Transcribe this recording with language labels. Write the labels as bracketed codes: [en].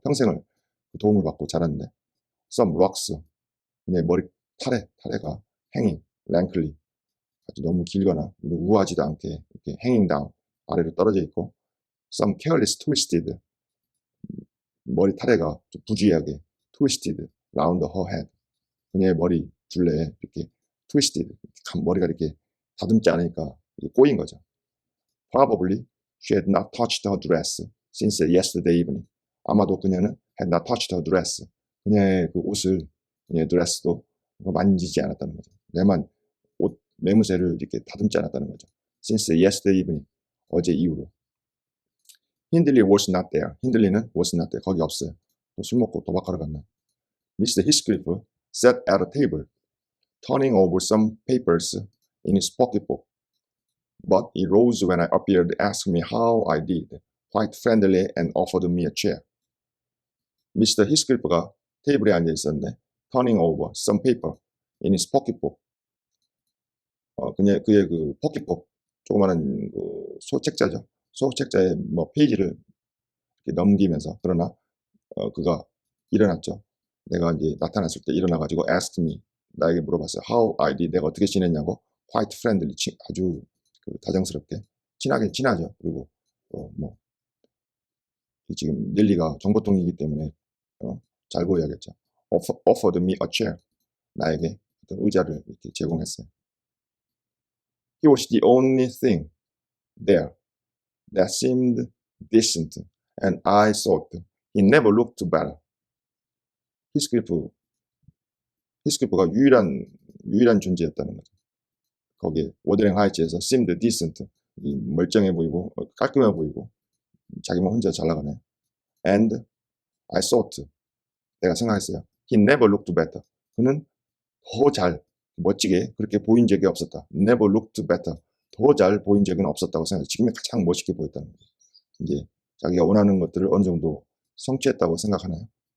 [ko] 평생을 도움을 받고 자랐는데 [en] some rocks [ko] 그녀의 타래가 [en] hanging lankly [ko] 아주 너무 길거나 우아하지도 않게 이렇게 [en] hanging down [ko] 아래로 떨어져 있고 [en] some careless twisted [ko] 머리 타래가 좀 부주의하게 [en] twisted round her head [ko] 그녀의 머리 둘레에 이렇게 [en] twisted [ko] 머리가 이렇게 다듬지 않으니까 꼬인 거죠. [en] Probably she had not touched her dress since yesterday evening. [ko] 아마도 그녀는 [en] had not touched her dress. [ko] 그녀의 그녀의 드레스도 만지지 않았다는 거죠. 옷 매무새를 이렇게 다듬지 않았다는 거죠. [en] Since yesterday evening. [ko] 어제 이후로. [en] 힌들리 was not there. 힌들리는 was not there. [ko] 거기 없어요. 술 먹고 도박하러 갔나. Mr. [en] Heathcliff sat at a table, turning over some papers in his pocketbook. But he rose when I appeared, asked me how I did, quite friendly, and offered me a chair. [ko] 미스터 히스클리프가 테이블에 앉아 있었는데 [en] turning over some paper in his pocketbook. [ko] 그의 그 포켓북, 조그마한 그 소책자죠. 소책자에 뭐 페이지를 이렇게 넘기면서, 그러나 그가 일어났죠. 내가 이제 나타났을 때 일어나가지고 [en] asked me, [ko] 나에게 물어봤어요. [en] How I did, [ko] 내가 어떻게 지냈냐고. [en] Quite friendly, [ko] 아주 그 다정스럽게, 친하죠. 그리고 뭐 지금 릴리가 정보통이기 때문에 잘 보여야겠죠. [en] Offered me a chair, [ko] 나에게 어떤 의자를 이렇게 제공했어요. [en] He was the only thing there that seemed decent, and I thought he never looked better. [ko] 히스클리프가 유일한 존재였다는 거죠. 거기에 워더링 하이츠에서 [en] seemed decent, [ko] 멀쩡해 보이고 깔끔해 보이고 자기만 혼자 잘 나가네. [en] And I thought, [ko] 내가 생각했어요. [en] He never looked better. [ko] 그는 더 잘, 멋지게 그렇게 보인 적이 없었다. [en] Never looked better. [ko] 더 잘 보인 적은 없었다고 생각해요. 지금이 가장 멋있게 보였다는 거예요. 이제 자기가 원하는 것들을 어느 정도 성취했다고 생각하나요?